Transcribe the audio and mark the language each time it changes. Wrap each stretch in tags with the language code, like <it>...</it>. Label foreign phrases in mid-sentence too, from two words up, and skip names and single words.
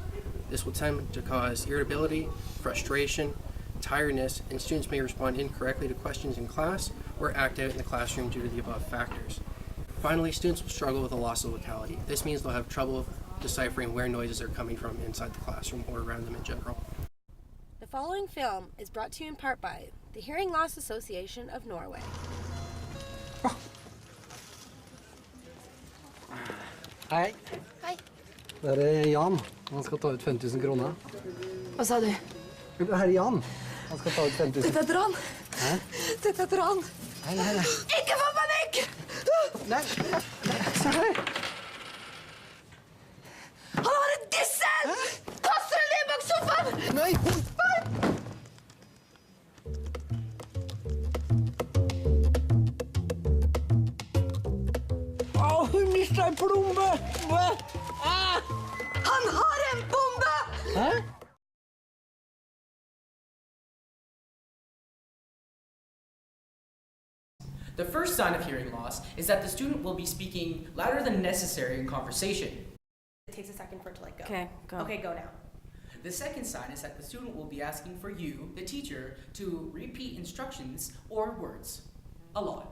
<en>This will tend to cause irritability, frustration, tiredness, and students may respond incorrectly to questions in class or act out in the classroom due to the above factors. Finally, students will struggle with a loss of locality. This means they'll have trouble deciphering where noises are coming from inside the classroom or around them in general. The following film is brought to you in part by the Hearing Loss Association of Norway.</en> <no>Hei. Hei. Det er Jan. Han skal ta ut 5000 kroner. Hva sa du? Det her er Jan. Han skal ta ut 5000. Dette er et ran. Hæ? Dette er et ran. Nei. Ikke få panikk! Nei, se her. Han har en dissel! Kaster den ned bak sofaen! Nei, hun mistet en plombe! Han har en bombe! Hæ?</no> <en>The first sign of hearing loss is that the student will be speaking louder than necessary in conversation. It takes a second for it to go. Okay, go. Okay, go now. The second sign is that the student will be asking for you, the teacher, to repeat instructions or words a lot.</en>